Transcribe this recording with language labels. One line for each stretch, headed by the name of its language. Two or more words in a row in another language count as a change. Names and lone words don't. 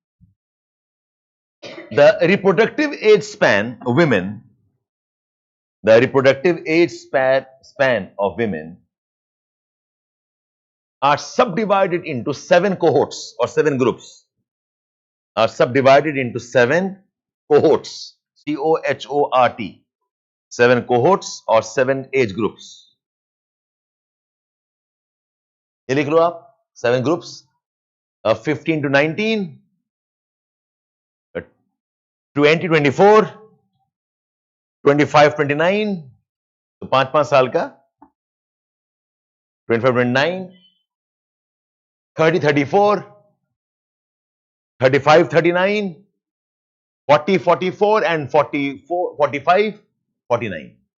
English: The reproductive age span of women, the reproductive age span of women are subdivided into 7 cohorts or 7 groups. Are subdivided into 7 cohorts. C-O-H-O-R-T. 7 cohorts or 7 age groups.
Hindi: ये लिख लो आप, 7 groups, 15 to 19, 20, 24, 25, 29, तो 5 साल का, 25, 29, 30, 34, 35, 39, 40, 44 and 44, 45, 49.